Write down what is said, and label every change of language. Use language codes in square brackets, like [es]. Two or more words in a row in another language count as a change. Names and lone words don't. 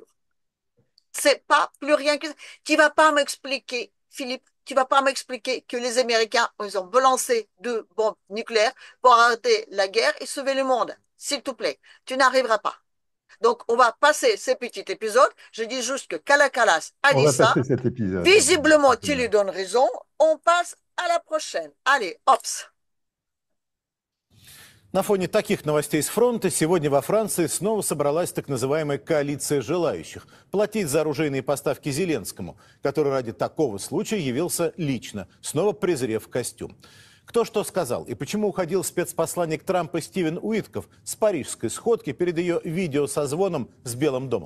[fr] C'est pas plus rien que ça. Tu vas pas m'expliquer, Philippe, tu vas pas m'expliquer que les Américains, ils ont balancé 2 bombes nucléaires pour arrêter la guerre et sauver le monde. S'il te plaît, tu n'arriveras pas. Donc, on va passer ces petits épisodes. Je dis juste que Kalakalas a On dit va ça. passer cet épisode. Visiblement, tu lui donnes raison. On passe à la prochaine. Allez, hops. [ru] На фоне таких новостей с фронта сегодня во Франции снова собралась так называемая коалиция желающих платить за оружейные поставки Зеленскому, который ради такого случая явился лично, снова презрев костюм. Кто что сказал и почему уходил спецпосланник Трампа Стивен Уитков с парижской сходки перед ее видеосозвоном с Белым домом?